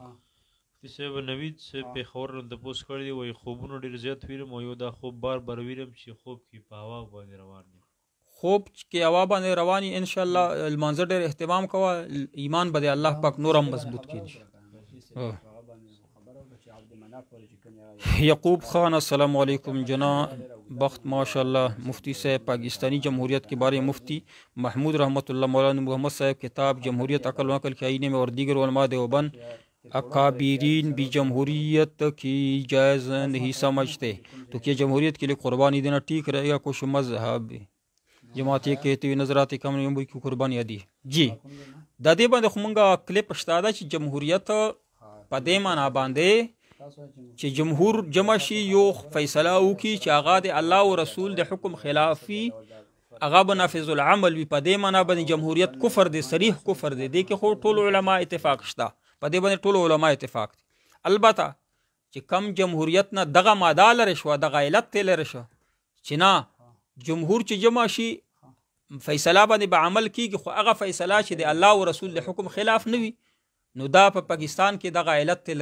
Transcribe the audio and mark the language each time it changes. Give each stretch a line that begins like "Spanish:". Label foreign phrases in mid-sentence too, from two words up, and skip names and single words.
Pashto: مفتي صاحب نوید صاحب پېښور نه تپوس کړی دی وایي خوبونه ډېر زیات ویرم او یو دا خوب بار بار ویرم چې خوب کې په هوا باندې روان دی خوب کې هوا باندې رواني انشاءالله لمانځه ډېر اهتمام کوه ایمان به د الله پاک نور هم مضبوط کړي یعقوب خان السلام علیکم جناب بخت ماشاءاللہ مفتی صاحب
Urdu: پاکستانی جمہوریت کے بارے مفتی محمود رحمۃ اللہ مولانا محمد صاحب کتاب جمہوریت عقل و نقل کے آئینے میں اور دیگر علماء دیوبند اکابرین بھی جمہوریت کی جائز نہیں سمجھتے تو کیا جمہوریت کے لیے قربانی دینا ٹھیک رہے گا کچھ مذہب جماعت یہ کہتے ہوئے نظر آتے کم نمبر کی قربانی دی جی
Pashto: دادے باندې خو مونږه کلیپ شته ده چې جمهوریت په دې معنا باندې چې جمهور جمع شي یو فیصله وکړي چې هغه د الله او رسول د حکم خلافي هغه به نافذ العمل وي په دې معنا باندې جمهوریت کفر دی صریح کفر دی دې کې خو ټول علما اتفاق شته په دې باندې ټول علما اتفاق دي البته چې کم جمهوریت نه دغه ماده لري شو دغه علت ته لري شو چې نه جمهور چې جمع شي فیصله باندې به عمل کیږي خو هغه فیصله چې د الله او رسول د حکم خلاف نه وي نو دا په پاکستان کې دغه علت ته